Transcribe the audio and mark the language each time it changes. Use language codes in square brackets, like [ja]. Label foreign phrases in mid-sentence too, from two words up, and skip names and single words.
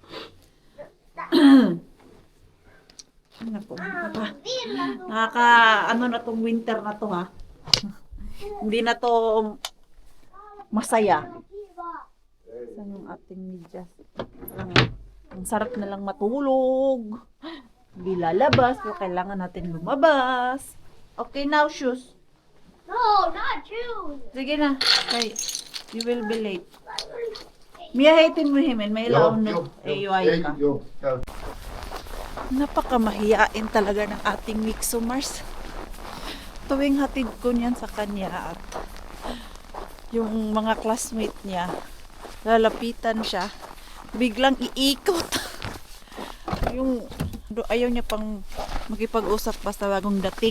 [tl] Nako, ano na tong winter na to ha. Hindi na to masaya. Saan yung ating medyas? Ang sarap na lang matulog. Hindi lalabas. So, kailangan natin lumabas. [en] Okay, now shoes. No, not you. [tl] Sige na. [en] Okay. You will be late. [tl] Mia hatin mo himin. May ilaw no. AY ka. [fi] Joo, käy. [tl] Napakamahiyain talaga ng ating Mixo Mars. Tuwing hatid ko niyan sa kanya at yung mga classmate niya, lalapitan siya, biglang iikot. Yung ayaw niya pang makipag-usap basta bagong dating.